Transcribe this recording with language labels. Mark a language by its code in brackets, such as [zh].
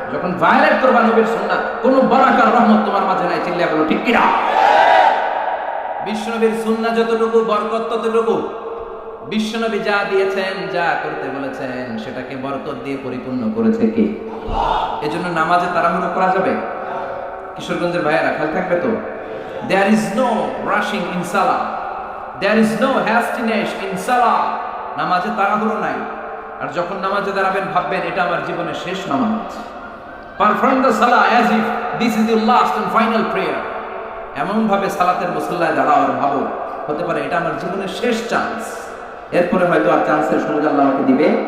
[bn] যখন ভায়োলেট করবা নবীর সুন্নাহ, কোনো বারাকার রহমত তোমার মাঝে নাই। চিল্লায়া বলো ঠিক কিনা? বিশ্বনবীর সুন্নাহ যতটুকু, বরকত ততটুকু। বিশ্বনবী যা দিয়েছেন, যা করতে বলেছেন, সেটাকে বরকত দিয়ে পরিপূর্ণ করেছে কে? আল্লাহ। এজন্য নামাজে তাড়াহুড়ো করা যাবে? কিশোরগঞ্জের ভাইয়েরা খেয়াল থাকবে তো, [en] there is no rushing in salah, [bn] there is no hastiness in salah, নামাজে তাড়াহুড়ো নাই। আর যখন নামাজে দাঁড়াবেন ভাববেন এটা আমার জীবনের শেষ নামাজ। [en] perform the সালাহ as if this is your last and final prayer, [bn] এমন ভাবে সালাতের মুসল্লায় দাঁড়াও আর ভাবো হতে পারে এটা আমার জীবনের শেষ চান্স, এরপরে হয়তো আর চান্সের সুযোগ আল্লাহ আমাকে দিবে।